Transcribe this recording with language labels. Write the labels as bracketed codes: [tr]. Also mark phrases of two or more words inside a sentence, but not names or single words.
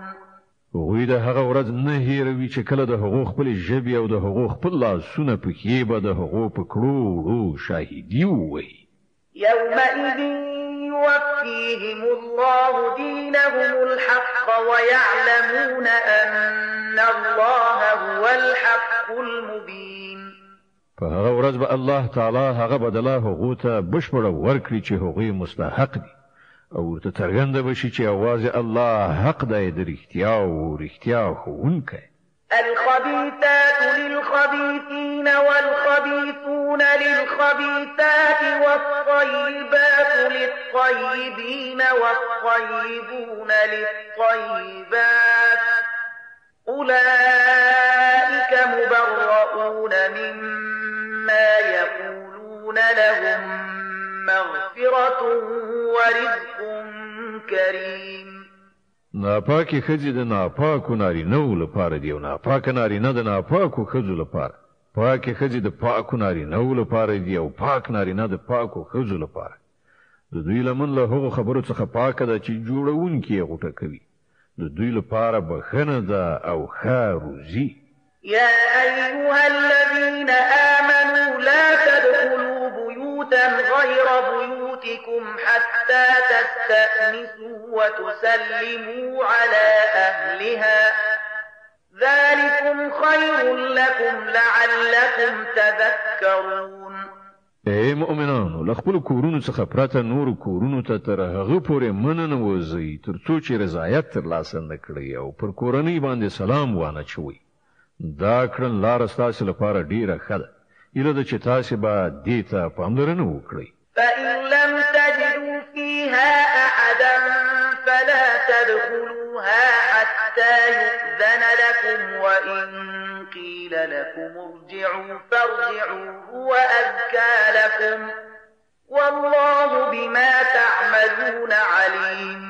[ps] هغوی د هغه ورځ نه هیروي چې کله د هغو خپل ژبې او د هغو خپل لاسونه پکې به د هغو په کړو شاهدي ووایي. [ar] يومئذ يوفيهم الله دينهم الحق ويعلمون أن الله هو الحق المبين. [ps] په هغه ورځ به الله تعالی هغه بدله هغو ته بشپړه ورکړي چې هغوی مستحق دي او ورته څرګنده بشي چې یوازې الله حق دی د رښتیا او رښتیا ښوونکی. [ar] الخبيثات للخبيثين والخبيثون للخبيثات والطيبات للطيبين والطيبون للطيبات أولئك مبرؤون مما يقولون لهم مغفرة ورزق كريم. [ps] ناپاکي ښځې د ناپاکو نارینه‌و لپاره دي او ناپاکه نارینه د ناپاکو ښځو لپاره. پاکې ښځې د پاکو نارینه‌و لپاره دي او پاک نارینه د پاکو ښځو لپاره. د دوی لمن له هغو خبرو څخه پاکه ده چې جوړونکي یې غوټه کوي. د دوی لپاره بخښنه ده او ښه روزي. [ar] يا أيها الذين آمنوا لا تدخلوا بيوتا غير بيوتكم حتى تستأنسوا وتسلموا على أهلها ذلكم خير لكم لعلكم تذكرون. [ps] اے مؤمنانو، له خپلو کورونو څخه پرته نورو کورونو ته تر هغه پورې مننه نوځئ تر څو چې رضایت ترلاسه نه کړئ او پر کورنۍ باندې سلام وانچوئ. دا کړن لاره ستاسو لپاره ډیره ښه ده. ایله ده چې تاسو به دې ته پاملرنه وکړئ. [ar] فإن لم تجدوا فيها أحدا فلا تدخلوها حتى يؤذن لكم وإن قيل لكم ارجعوا فارجعوا هو أزكى لكم والله بما تعملون عليم.